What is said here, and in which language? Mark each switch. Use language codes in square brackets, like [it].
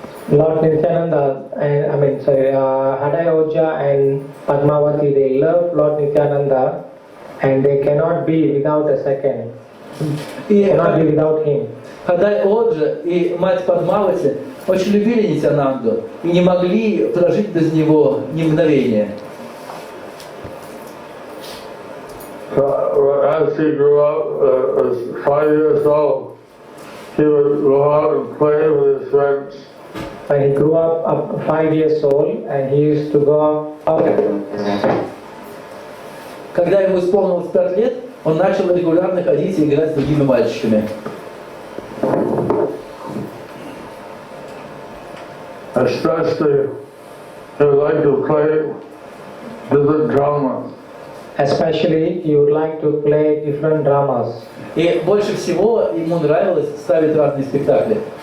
[en] Lord Nityananda and Hadai Oja and Padmavati, they love Lord Nityananda and they cannot be without a second. Cannot be without him. [ru] Хадай Оджа и мать Падмавати очень любили Нитьянанду и не могли прожить без него ни мгновения. [en] As he grew up, as 5 years old, he would go out and play with his friends. When he grew up 5 years old and he used to go out. [ru] Когда ему исполнилось 5 лет, он начал регулярно ходить и играть с другими мальчиками. [en] Especially, he would like to play different dramas. Especially, he would like to play different dramas. [ru] И больше всего ему нравилось ставить разные спектакли.